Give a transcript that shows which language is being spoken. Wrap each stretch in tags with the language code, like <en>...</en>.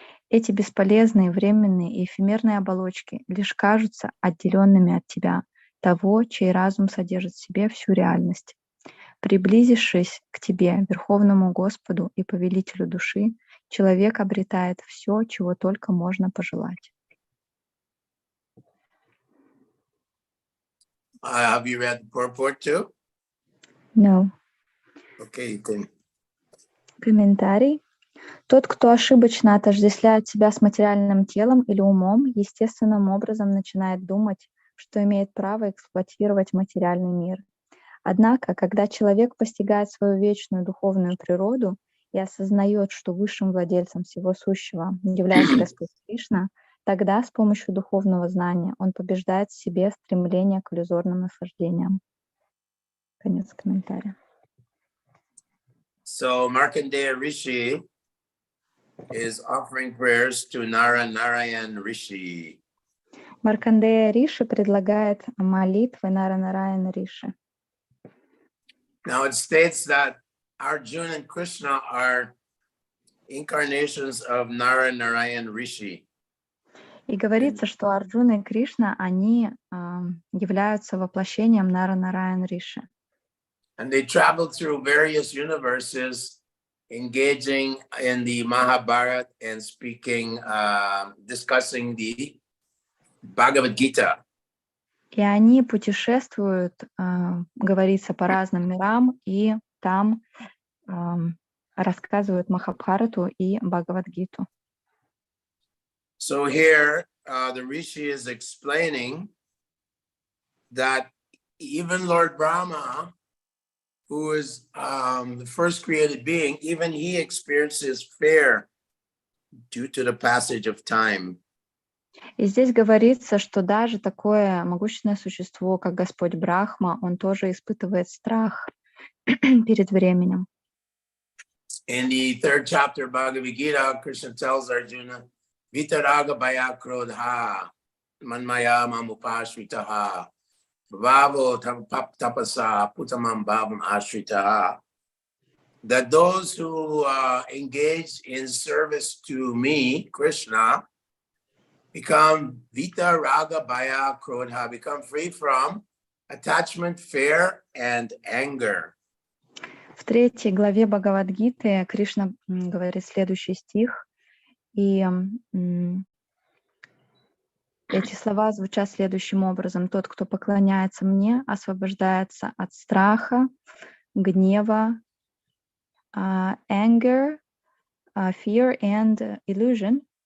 <ru>Эти бесполезные, временные и эфемерные оболочки лишь кажутся отделенными от тебя, того, чей разум содержит в себе всю реальность. Приблизившись к тебе, Верховному Господу и Повелителю души, человек обретает все, чего только можно пожелать.</ru> <en>Have you read the purport too? No. Okay, you can.</en> <ru>Комментарий. Тот, кто ошибочно отождествляет себя с материальным телом или умом, естественным образом начинает думать, что имеет право эксплуатировать материальный мир. Однако, когда человек постигает свою вечную духовную природу и осознает, что высшим владельцем всего сущего является Господь Кришна, тогда с помощью духовного знания он побеждает в себе стремление к иллюзорным наслаждениям. Конец комментария.</ru> <en>So Markandeya Rishi is offering prayers to Narayan Rishi.</en> <ru>Маркандея Риши предлагает молитвы Наранараяна Риши.</ru> <en>Now it states that Arjuna and Krishna are incarnations of Narayan Rishi.</en> <ru>И говорится, что Арджуна и Кришна, они являются воплощением Наранараян Риши.</ru> <en>And they traveled through various universes, engaging in the Mahabharata and speaking, discussing the Bhagavad Gita.</en> <ru>И они путешествуют, говорится, по разным мирам, и там рассказывают Махабхарату и Бхагавад-гиту.</ru> <en>So here, the Rishi is explaining that even Lord Brahma, who is the first created being, even he experiences fear due to the passage of time.</en> <ru>И здесь говорится, что даже такое могущественное существо, как Господь Брахма, он тоже испытывает страх перед временем.</ru> <en>In the third chapter of Bhagavad Gita, Krishna tells Arjuna</en> <sa>Vitaraga bhaya krodha manmaya mamupashritaha bhavo tapasa putamam bhavam ashritaha.</sa> <en>That those who engage in service to me, Krishna, become Vita Raga Bhaya Krodha, become free from attachment, fear, and anger.</en> <ru>В 3 главе Бхагавад-гиты Кришна говорит следующий стих, и эти слова звучат следующим образом. Тот, кто поклоняется мне, освобождается от страха, гнева,</ru> <en>anger, fear and illusion,</en>